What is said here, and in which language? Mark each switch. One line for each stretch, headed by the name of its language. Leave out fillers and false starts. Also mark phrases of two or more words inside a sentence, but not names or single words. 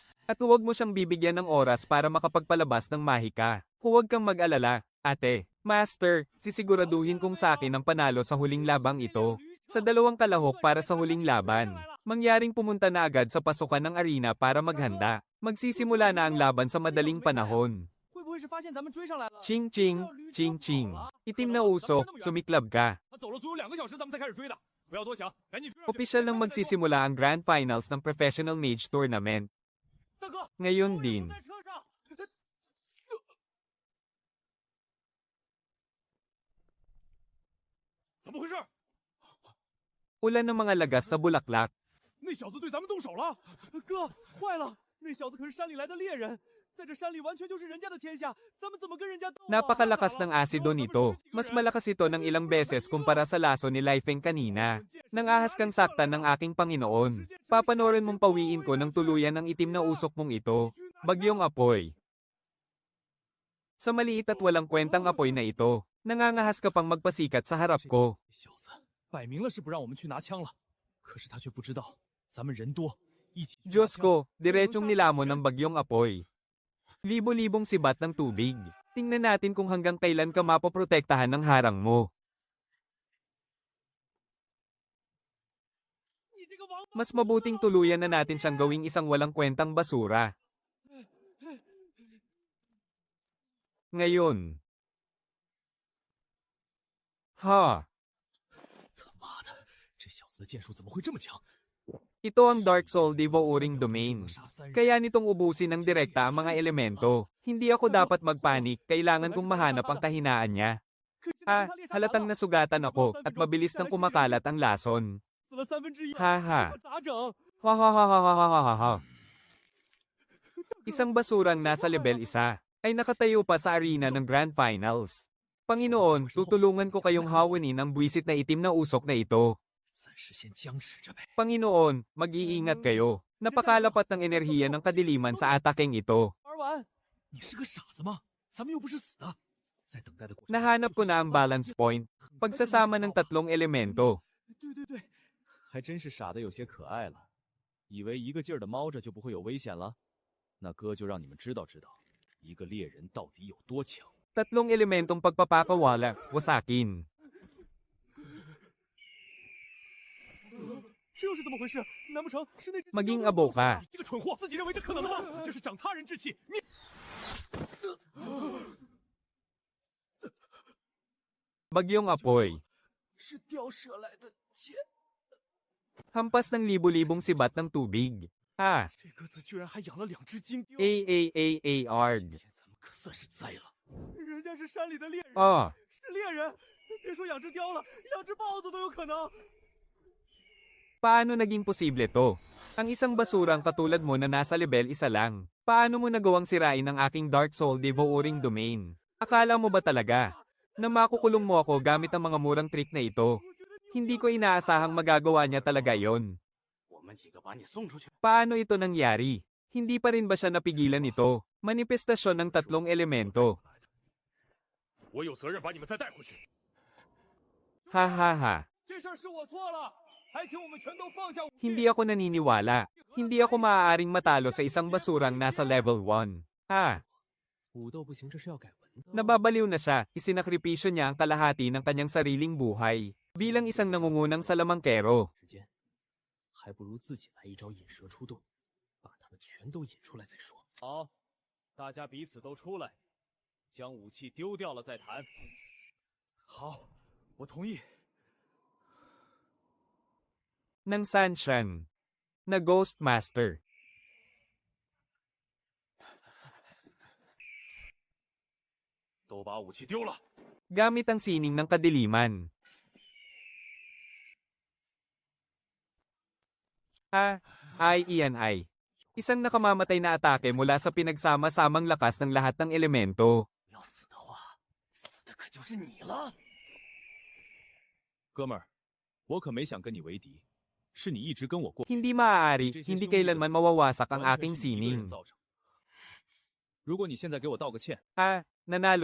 Filipino: At huwag mo siyang bibigyan ng oras para makapagpalabas ng mahika. Huwag kang mag-alala, ate. Master, sisiguraduhin kong sa akin ang panalo sa huling labang ito. Sa dalawang kalahok para sa huling laban, mangyaring pumunta na agad sa pasukan ng arena para maghanda. Magsisimula na ang laban sa madaling panahon.
Chinese: 会不会是发现咱们追上来了？ Ching ching, ching ching.
Filipino: Itim na usok, sumiklab ka.
Chinese: 他走了足有2个小时，咱们才开始追的。不要多想，赶紧追上去。
Filipino: Opisyal nang magsisimula ang Grand Finals ng Professional Mage Tournament.
Chinese: 大哥，
Filipino: Ngayon din,
Chinese: 在车上。怎么回事？
Filipino: ulan ng mga lagas na bulaklak.
Chinese: 那小子对咱们动手了！哥，坏了！那小子可是山里来的猎人，在这山里完全就是人家的天下，咱们怎么跟人家斗啊？
Filipino: Napakalakas ng asido nito. Mas malakas ito ng ilang beses kumpara sa laso ni Lifeng kanina. Nangahas kang saktan ng aking Panginoon. Papanorin mong pawiin ko ng tuluyan ng itim na usok mong ito. Bagyong apoy. Sa maliit at walang kwentang apoy na ito, nangangahas ka pang magpasikat sa harap ko.
Chinese: 小子摆明了是不让我们去拿枪了，可是他却不知道咱们人多，一起去拿
Filipino: Diyos
Chinese: 枪
Filipino: ko, diretsong nilamon ng bagyong apoy. Libo-libong sibat ng tubig. Tingnan natin kung hanggang kailan ka mapoprotektahan ng harang mo.
Chinese: 你这个王八
Filipino: Mas mabuting tuluyan na natin siyang gawing isang walang kwentang basura. Ngayon. Ha,
Chinese: 他妈的，这小子的剑术怎么会这么强？
Filipino: ito ang Dark Soul Devouring Domain. Kaya nitong ubusin ng direkta ang mga elemento. Hindi ako dapat magpanik, kailangan kong mahanap ang kahinaan niya. halatang nasugatan ako at mabilis nang kumakalat ang lason.
Chinese: 死了1/3，哈哈这可咋整？ Ha.
Filipino: Isang basurang nasa level 1 ay nakatayo pa sa arena ng Grand Finals. Panginoon, tutulungan ko kayong hawanin ang buwisit na itim na usok na ito.
Chinese: 暂时先僵持着呗。
Filipino: Panginoon, mag-iingat kayo. Napakalapat ng enerhiya ng kadiliman sa atakeng ito.
Chinese: 玩完，你是个傻子吗？咱们又不是死的，在等待的过程。
Filipino: Nahanap ko na ang
English: balance point.
Filipino: Pagsasama ng tatlong elemento.
Chinese: 对对对，还真是傻的有些可爱了。以为一个劲儿的猫着就不会有危险了？那哥就让你们知道知道，一个猎人到底有多强。
Filipino: Tatlong elementong pagpapakawala, wasakin.
Chinese: 这又是怎么回事？难不成是那只
Filipino: Maging abo ka.
Chinese: 这个蠢货，自己认为这可能的吗？这是长他人志气。你
Filipino: Bagyong apoy.
Chinese: 是吊射来的剑，
Filipino: Hampas ng libu-libong sibat ng tubig.
Chinese: 这个子居然还养了2只金雕。 AAAARG. 咱们可算是栽了。人家是山里的猎人， 是猎人，别说养只雕了，养只豹子都有可能。
Filipino: Paano naging posible to? Ang isang basurang katulad mo na nasa level 1 lang. Paano mo nagawang sirain ang aking Dark Soul Devouring Domain? Akala mo ba talaga na makukulong mo ako gamit ang mga murang trick na ito? Hindi ko inaasahang magagawa niya talaga yon.
Chinese: 我们几个把你送出去。
Filipino: Paano ito nangyari? Hindi pa rin ba siya napigilan nito? Manifestasyon ng tatlong elemento.
Chinese: 我有责任把你们再带回去。 Ha. 这事儿是我错了，还请我们全都放下武器。
Filipino: Hindi ako naniniwala. Hindi ako maaaring matalo sa isang basurang nasa level 1.
Chinese: 武斗不行，这是要改文的。
Filipino: Nababaliw na siya, isinakripisyo niya ang kalahati ng kanyang sariling buhay. Bilang isang nangungunang salamangkero.
Chinese: 时间，还不如自己来一招引蛇出洞，把他们全都引出来再说。好，大家彼此都出来，将武器丢掉了再谈。好，我同意。
Filipino: ng Sanshan na Ghost Master.
Chinese: 都把武器丢了。
Filipino: Gamit ang sining ng kadiliman. Iyan ay. Isang nakamamatay na atake mula sa pinagsama-samang lakas ng lahat ng elemento.
Chinese: 要死的话，死的可就是你了。哥们儿，我可没想跟你为敌，是你一直跟我过。
Filipino: Hindi maaari, hindi kailanman mawawasak ang aking
Chinese: 完全是你一个人
Filipino: sining.
Chinese: 造成。如果你现在给我道个歉，
Filipino: Nanalo